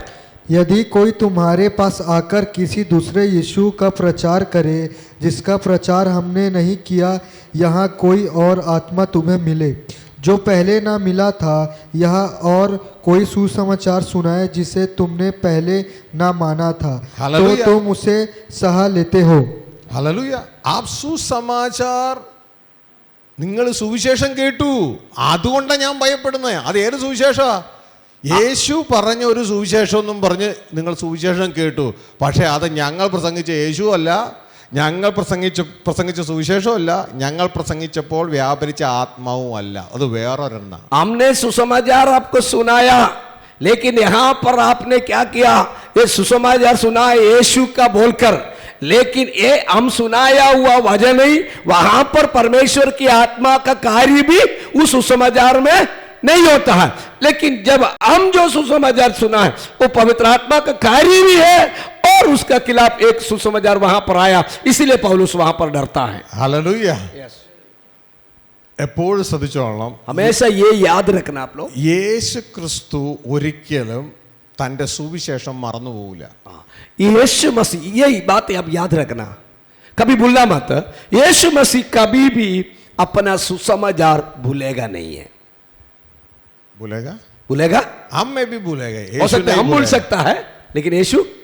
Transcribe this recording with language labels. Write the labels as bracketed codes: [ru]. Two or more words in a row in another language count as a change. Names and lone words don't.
[hi] यदि कोई तुम्हारे पास आकर किसी दूसरे यीशु का प्रचार करे जिसका प्रचार हमने नहीं किया, यहाँ कोई और आत्मा तुम्हें मिले जो पहले ना मिला था, यह और कोई सुसमाचार सुनाए जिसे तुमने पहले ना माना था, तो हालेलुया। तुम उसे सहा लेते हो। [ml] ഹല്ലേലൂയ. ആ സുസമാചാർ, നിങ്ങൾ സുവിശേഷം കേട്ടു, അതുകൊണ്ടാണ് ഞാൻ ഭയപ്പെടുന്നത്. അത് ഏത് സുവിശേഷമാണ്? യേശു പറഞ്ഞ ഒരു സുവിശേഷം എന്നും പറഞ്ഞ് നിങ്ങൾ സുവിശേഷം കേട്ടു, പക്ഷേ അത് ഞങ്ങൾ പ്രസംഗിച്ച യേശു അല്ല, ഞങ്ങൾ പ്രസംഗിച്ച സുവിശേഷമല്ല, ഞങ്ങൾ പ്രസംഗിച്ചപ്പോൾ വ്യാപരിച്ച ആത്മാവും അല്ല, അത് വേറൊരെണ്ണ. [hi] हमने सुसमाचार आपको सुनाया, लेकिन यहाँ पर आपने क्या किया? ये सुसमाचार सुना यीशु का बोलकर, लेकिन ये हम सुनाया हुआ वजह नहीं, वहां पर परमेश्वर की आत्मा का कार्य भी उस सुसमाचार में नहीं होता है। लेकिन जब हम जो सुसमाचार सुना है वो पवित्र आत्मा का कार्य भी है, और उसका खिलाफ एक सुसमाचार वहां पर आया, इसीलिए पौलुस वहां पर डरता है। [ml] ഹല്ലേലൂയ. എപ്പോഴും ശ്രദ്ധിച്ചോളണം, [hi] हमेशा ये याद रखना आप लोग, [ml] യേശു ക്രിസ്തു ഒരിക്കലും തൻ്റെ സുവിശേഷം മറന്നു പോകില്ല. [hi] यीशु मसीह, यही बात आप याद रखना, कभी भूलना मत। यीशु मसीह कभी भी अपना सुसमाचार भूलेगा नहीं है। भूलेगा? भूलेगा? हम में भी भूलेगा, हो यीशु सकता है नहीं हम भूल भूलेगा. सकता है, लेकिन यीशु